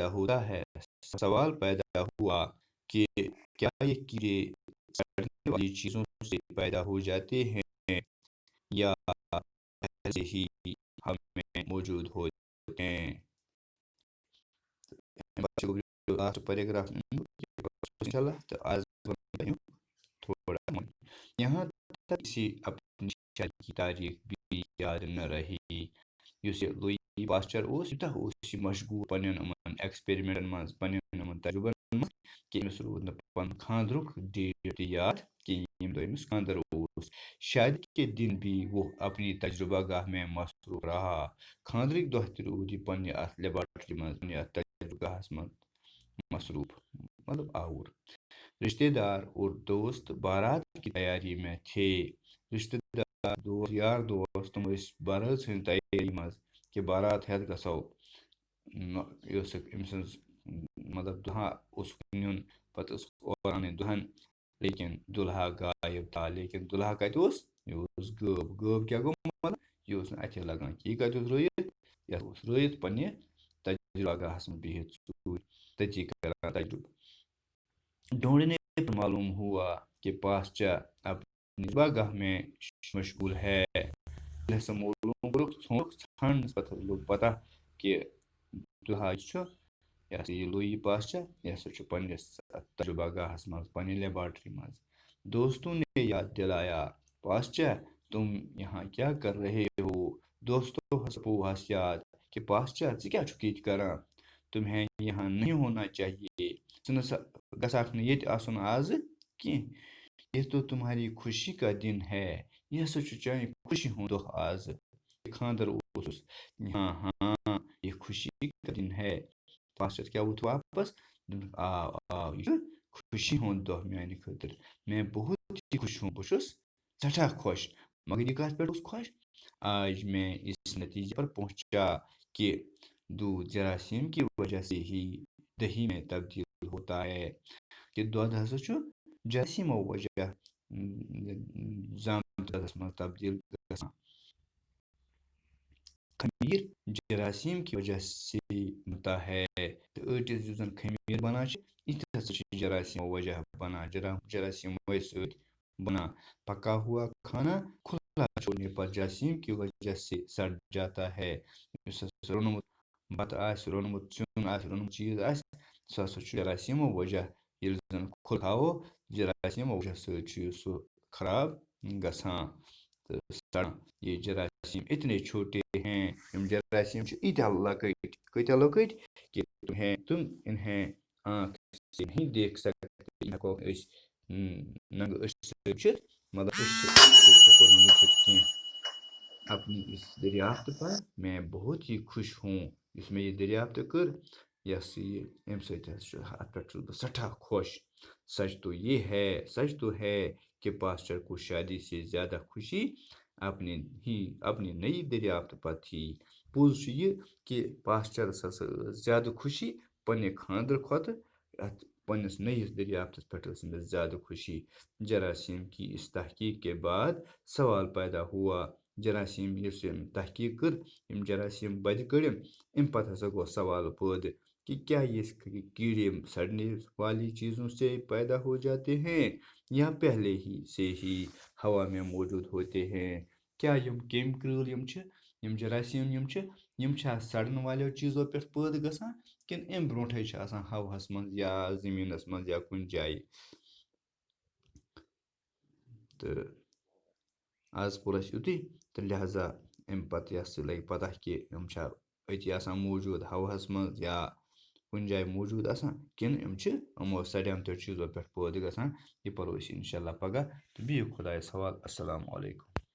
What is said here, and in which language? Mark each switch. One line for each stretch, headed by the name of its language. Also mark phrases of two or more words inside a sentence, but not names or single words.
Urdu: پیدا ہوا کہ کیا یہ کیڑے سڑنے والی چیزوں سے پیدا ہو جاتے ہیں یا پہلے سے ہی ہم میں موجود ہوتے ہیں لاسٹ پیراگراف انشاءاللہ تو آج تھوڑا یہاں تک کسی اپنی شادی کی تاریخ بھی یاد نہ رہی
Kashmiri: یُس یہِ لوئی پاسچر اوس یوٗتاہ اوس یہِ مشغوٗل پنٛنٮ۪ن یِمن ایکسپیرمنٹن منٛز پنٛنٮ۪ن یِمن تجرُبن منٛز کہِ أمِس روٗد نہٕ پنُن خانٛدرُک ڈیٹ تہِ یاد کِہیٖنۍ ییٚمہِ دۄہ أمِس خانٛدر اوس
Urdu: شادی کے دن بھی وہ اپنی تجربہ گاہ میں مصروف رہا
Kashmiri: خانٛدرٕکۍ دۄہ تہِ روٗد یہِ پننہِ اَتھ لیبارٹری منٛز پننہِ اَتھ تجربہ گاہس منٛز مصروف مطلب آوُر
Urdu: رشتے دار اور دوست بارات کی تیاری میں تھے
Kashmiri: رشتے دار دوست یار دوست تم ٲسۍ بارات ہٕنٛدِ تیٲری منٛز کہِ بارات ہٮ۪تھ گژھو یہِ ٲس أمۍ سٕنٛز مطلب دُلہا اوسُکھ نیُن پتہٕ ٲسٕکھ اورٕ اَنٕنۍ دُلہن
Urdu: لیکن دُلہا غایب تھا
Kashmiri: لیکن دُلہا کتہِ اوس یہِ اوس غٲب کیٛاہ گوٚو مطلب یہِ اوس نہٕ اَتھے لگان کہِ یہِ کتہِ اوس رٲیِتھ یہِ اوس رٲیِتھ پننہِ تجربہ گاہس منٛز بِہِتھ تٔتی کران تجربہ
Urdu: ڈھونڈنے پر معلوم ہوا کہ پاسچر اپنی تجربہ گاہ میں مشغول ہے
Kashmiri: ژھانڈنس پتہٕ لوٚگ پتہ کہ دُلہا چھُ یہِ ہسا یہِ لوئی پاسچر یہِ ہسا چھُ پننِس تجربہ گاہس منٛز پننہِ لیبارٹری منٛز
Urdu: دوستوں نے یاد دلایا پاسچر تم یہاں کیا کر رہے ہو
Kashmiri: دوستو ہس یاد کہ پاسچر ژٕ کیٛاہ چھُکھ ییٚتہِ کران
Urdu: تمہیں یہاں نہیں ہونا چاہیے
Kashmiri: ژٕ نسا گژھکھ نہٕ ییٚتہِ آسُن آزٕ کینٛہہ
Urdu: یہ تو تمہاری خوشی کا دن ہے
Kashmiri: یہ ہسا چھُ چانہِ خوشی ہُنٛد دۄہ آزٕ خانٛدر اوسُس
Urdu: ہاں ہاں یہ خوشی کا دن ہے
Kashmiri: پاسچر کیٛاہ ووٚتھ واپس آ یہِ چھُ خوشی ہُنٛد دۄہ میانہِ خٲطرٕ
Urdu: میں بہت ہی خوش ہوں
Kashmiri: بہٕ چھُس سٮ۪ٹھاہ خۄش مگر یہِ کتھ پٮ۪ٹھ اوس خۄش
Urdu: آج میں اس نتیجے پر پہنچا کہ دودھ جراثیم کی وجہ سے ہی دہی میں تبدیل ہوتا ہے
Kashmiri: کہ دۄد ہسا چھُ جراثیمو وجہ زامہٕ دۄدس منٛز تبدیل گژھان
Urdu: خمیر جراثیم کی وجہ سے بنتا ہے
Kashmiri: تہٕ ٲٹِس یُس زن خمیر بنان چھِ یہِ تہِ ہسا چھِ جراثیمو وجہ بنان جراثیمو سۭتۍ بنا
Urdu: پکا ہوا کھانا کھلا چھوڑنے پر جراثیم کی وجہ سے سڑ جاتا ہے
Kashmiri: یُس ہسا روٚنمُت بتہٕ آسہِ روٚنمُت سیُن آسہِ روٚنمُت چیٖز آسہِ سُہ ہسا چھُ جراثیمو وجہ ییٚلہِ زن کھُلہٕ تھاوو جراثیمو وجہ سۭتۍ چھُ سُہ خراب گژھان تہٕ سڑان
Urdu: یہ جراثیم اتنے چھوٹے ہیں
Kashmiri: یِم جراثیم چھِ ایٖتیٛاہ لۄکٕٹۍ کۭتیٛاہ لۄکٕٹۍ
Urdu: کہ تم انہیں آنکھ سے نہیں دیکھ سکتے
Kashmiri: ہٮ۪کو أسۍ ننگہٕ أچھ سۭتۍ وٕچھِتھ مطلب أسۍ ہٮ۪کو نہٕ وٕچھِتھ کینٛہہ
Urdu: دریافت پر میں بہت ہی خوش ہوں
Kashmiri: یُس مےٚ یہِ دریافت کٔر یہِ ہسا یہِ اَمہِ سۭتۍ حظ چھُ اَتھ پٮ۪ٹھ چھُس بہٕ سٮ۪ٹھاہ خۄش
Urdu: سچ تو ہے کہ پاسٹر کو شادی سے زیادہ خوشی اپنی نئی دریافت پر تھی
Kashmiri: پوٚز چھُ یہِ کہِ پاسٹرس ہسا ٲس زیادٕ خوشی پنٛنہِ خانٛدرٕ کھۄتہٕ اَتھ پنٛنِس نٔیِس دریافتس پٮ۪ٹھ ٲس أمِس زیادٕ خوشی
Urdu: جراثیم کی اس تحقیق کے بعد سوال پیدا ہوا
Kashmiri: جراثیم یُس أمۍ تحقیق کٔر یِم جراثیم بَدِ کٔڑِم اَمہِ پتہٕ ہسا گوٚو سوال پٲدٕ
Urdu: کہ کیا یہ کیڑے سڑنے والی چیزوں سے پیدا ہو جاتے ہیں یا پہلے ہی سے ہی ہوا میں موجود ہوتے ہیں
Kashmiri: کیا یم کیمکل یم جراثیم یم چھا سڑن والیو چیزو پٮ۪ٹھ پٲدٕ گژھان کِنہٕ اَمہِ برونٛٹھٕے چھِ آسان ہوہَس منٛز یا زٔمیٖنَس منٛز یا کُنہِ جایہِ تہٕ آز کوٚر اَسہِ یُتُے تہٕ لہذا اَمہِ پَتہٕ یہِ ہسا لَگہِ پَتہ کہِ یِم چھا أتی آسان موٗجوٗد ہوہَس منٛز یا کُنہِ جایہِ موٗجوٗد آسان کِنہٕ یِم چھِ یِمو سڑیمتیو چیٖزو پٮ۪ٹھ پٲدٕ گژھان یہِ پَرو أسۍ اِنشاء اللہ پگاہ تہٕ بِہِو خۄدایَس حوالہٕ اَسَلامُ علیکُم